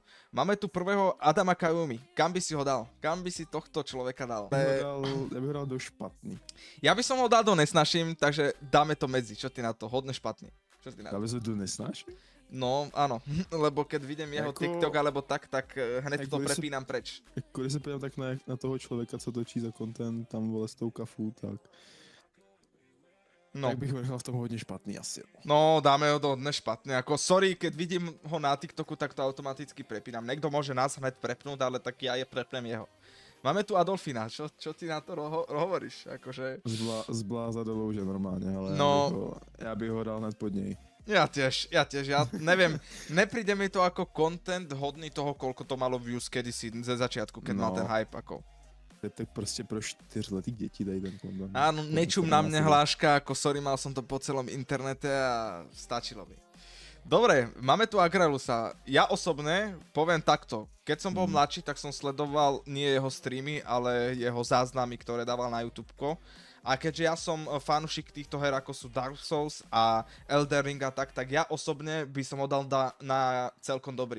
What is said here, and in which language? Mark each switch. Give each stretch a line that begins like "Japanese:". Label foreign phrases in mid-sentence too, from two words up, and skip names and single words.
Slovak: Máme tu prvého Adama Kajumi. Kam by si ho dal? Kam by si tohto človeka dal?
Czech: Ja bych ho dal do špatný.
Slovak: Ja by som ho dal do nesnaším, takže dáme to medzi. Čo ty na to? Hodne špatný. Čo ty na to? Dáme sa do nesnaším? No, áno, lebo keď vidím jeho TikTok alebo tak hned to prepínam preč.
Czech: Když se podívám tak na toho člověka, co točí za content, tam vole s tou kafu, tak... No. Tak bych ho nechal v tom hodně špatný asi.
Slovak: No, dáme ho do hodne špatne. Ako, sorry, keď vidím ho na TikToku, tak to automaticky prepínam. Niekto môže nás hned prepnúť, ale tak ja prepnem jeho. Máme tu Adolfina, čo ty na to hovoríš? Akože...
Czech: Zbláza do louže normálne, ale no. ja bych ho dal hned pod nej.
Slovak: Ja tiež, ja neviem, nepríde mi to ako content hodný toho, koľko to malo views kedysi ze začiatku, keď mal ten hype ako.
Czech: Tak prostě pro 4letý děti dají ten content.
Slovak: Áno, nečum na mne hláška, ako sorry, mal som to po celom internete a stačilo mi. Dobre, máme tu Agralusa. Ja osobne poviem takto, keď som bol mladší, tak som sledoval nie jeho streamy, ale jeho záznamy, ktoré dával na YouTubeko. A keďže ja som fanúšik týchto her, ako sú Dark Souls a Elden Ring a tak ja osobne by som ho dal na celkom dobrý.